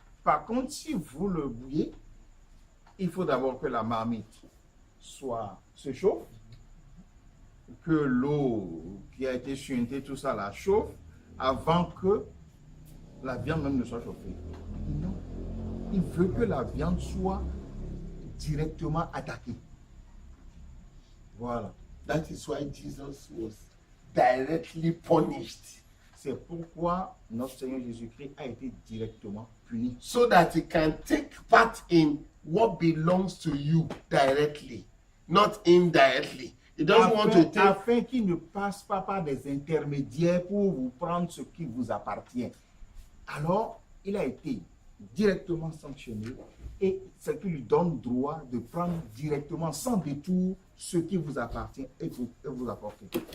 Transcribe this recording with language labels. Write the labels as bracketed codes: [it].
[fr] Par contre, si vous le bouillez, il faut d'abord que la marmite se chauffe, que l'eau qui a été suintée, tout ça la chauffe, avant que la viande même ne soit chauffée. Non, il veut que la viande soit directement attaquée. Voilà. [en] That is why Jesus was directly punished, [fr] C'est pourquoi notre Seigneur Jésus-Christ a été directement puni. [en] so that he can take part in what belongs to you directly, not indirectly. He doesn't want to take. [fr] Afin qu'il ne passe pas par des intermédiaires pour vous prendre ce qui vous appartient. Alors, il a été directement sanctionné et ce qui lui donne droit de prendre directement, sans détour, ce qui vous appartient et vous apporter.